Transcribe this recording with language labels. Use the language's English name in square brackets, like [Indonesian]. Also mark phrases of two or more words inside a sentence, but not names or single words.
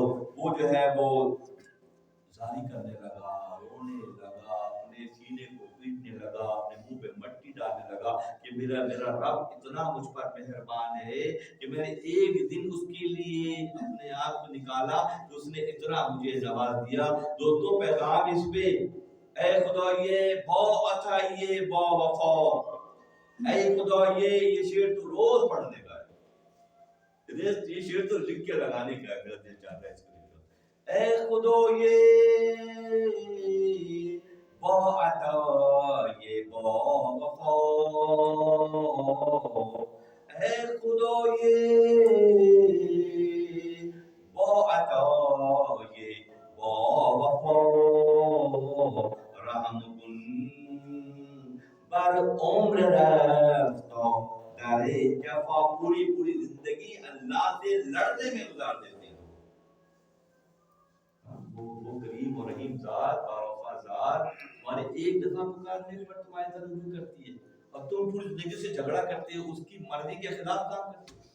[Urdu] وہ جو ہے وہ زاری کرنے لگا، رونے لگا، اپنے سینے کو پیٹنے لگا، اپنے منہ پہ مٹی ڈالنے لگا کہ میرا رب اتنا مجھ پر مہربان ہے کہ میں نے ایک دن اس کے لیے اپنے آپ کو نکالا تو اس نے اتنا مجھے نواز دیا. دوستوں پیغام اس پہ، [Persian] اے خدایے با عطائیے با وفا. اے خدایے، [Urdu] یہ شعر تو روز پڑھنے کا ہے، یہ شعر تو لکھ کے لگانے کا ہے. میرا دل چاہتا ہے اس کو لکھو. [Persian] اے خدایے با عطائیے با وفا. اے خدایے با عطائیے با وفا. رحم کن بر عمر رفتا در جفا. [Urdu] پوری زندگی اللہ سے لڑنے میں گزار دیتے ہیں. وہ کریم اور رحیم ذات اور وفا ذات تمہارے ایک دفعہ پکارنے پر تمہاری طرف رجوع کرتی ہے، اور تم پوری زندگی سے جھگڑا کرتے ہو، اس کی مرضی کے خلاف کام کرتے ہو.